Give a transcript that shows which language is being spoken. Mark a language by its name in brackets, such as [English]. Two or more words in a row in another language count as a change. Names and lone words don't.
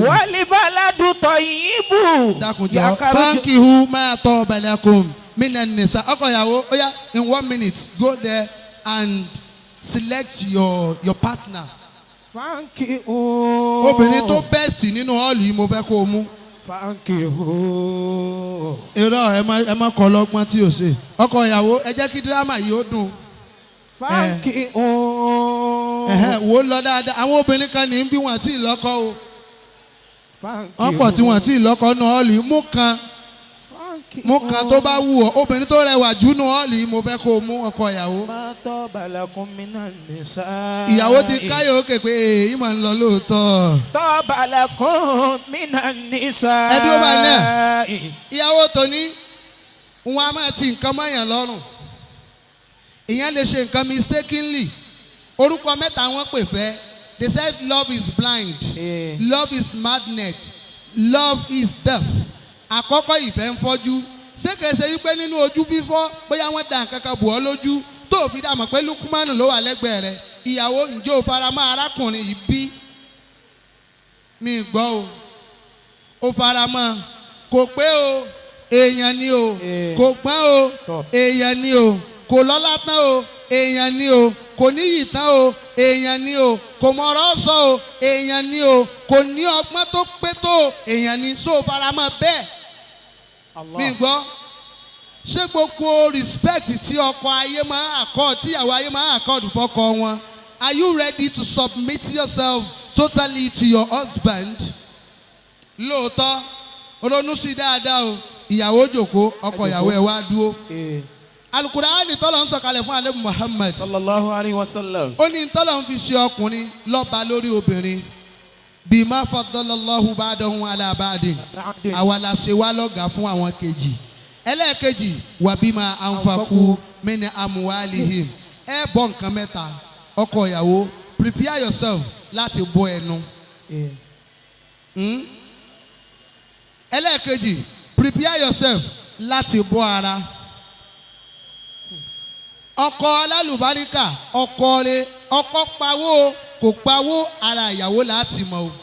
[Arabic] والبلد الطيب. [English] dákunjọ [Arabic] فانكحوا ما طاب لكم من النساء [Yoruba] ọkọ ìyàwó ó yá [English] in 1 minute go there and select your partner. [Arabic] فانكحوا. [Yoruba] obìnrin tó best nínú họ́ọ̀lù yìí mo fẹ́ kó o mú. [Arabic] فانكحوا. [Yoruba] irọ́ ẹ má kọ́ lọ́gbọ́n tí o ṣe ọkọ ìyàwó ẹ jẹ́ kí dírámà yìí ó dùn. [Arabic] فانكحوا. [Yoruba] wò ó lọ dáadáa àwọn obìnrin kan ní bí wọn àti ìlọ́kọ o [Arabic] فانكحوا. [Yoruba] wọ́n pọ̀ tí wọ́n àti ìlọ́kọ nù họ́ọ̀lù yìí mú kan tó bá wù ọ́ obìnrin tó rẹwà jù nù họ́ọ̀lù yìí mo fẹ́ kó o mú ọkọ ìyàwó. [Arabic] ما طاب لكم من النساء. [Yoruba] ìyàwó ti káyọ̀ òkè pé èyí máa ń lọ lóòótọ́. [Arabic] طاب لكم من النساء. [Yoruba] ẹ dúró báyìí náà ìyàwó tòní wọn a máa ti nǹkan mọ́yàn lọ́rùn ìyẹn lè ṣe nǹkan mistakenly orúkọ mẹ́ta wọ́n pè fẹ́ [English] they said love is blind love is madness love is deaf [Yoruba] àkọ́kọ́ ìfẹ́ ń fọ́jú ṣé kìí ṣe wípé nínú ojú fífọ́ bóyá wọ́n da nǹkan kan bù ọ́ lójú tó fi dà mọ̀ pé lukumanu ló wà lẹ́gbẹ̀ẹ́ rẹ̀ ìyàwó ǹjẹ́ o faramọ́ arákùnrin yìí bí mi gbọ́ o ó faramọ́ kò pé o èèyàn ni o kò gbọ́n o èèyàn ni o kò lọ́lá tán o èèyàn ni o kò níyì tán o èèyàn ni o kò mọ̀rọ̀ sọ o èèyàn ni o kò ní ọgbọ́n tó pé tó èèyàn ni so faramọ́ bẹ́ẹ̀ mi gbọ́ ṣé gbogbo respect tí ọkọ ayé máa accord tíyàwó ayé máa accord fọ́kọ wọn [English] are you ready to submit yourself totally to your husband [Yoruba] lóòótọ́ ronú sí dáadáa o ìyàwó jòkó ọkọ ìyàwó ẹ̀ wá dúró. Al-Qur'ani tọ́lọ̀ ń sọ̀kalẹ̀ fún Ànábì Muhammad. [Arabic] صلى الله عليه وسلم. [Yoruba] ó ní tọ́lọ̀ ń fi ṣe ọkùnrin lọ́ba lórí obìnrin. [Arabic] بما فضل الله بعضهم على بعض. [Yoruba] àwa la ṣe wá lọ́gàá fún àwọn kejì. ẹlẹ́ẹ̀kejì wa [Arabic] بما أنفقوا من أموالهم. [Yoruba] ẹ bọ́ nǹkan mẹ́ta ọkọ ìyàwó [English] prepare yourself [Yoruba] láti bọ́ ẹnu. ẹlẹ́ẹ̀kejì [English] prepare yourself [Yoruba] láti bọ́ ara. ọkọ alálùbáríkà ọkọ rẹ̀ ọkọ pawó kò pawó ara ìyàwó láti mọ̀ o.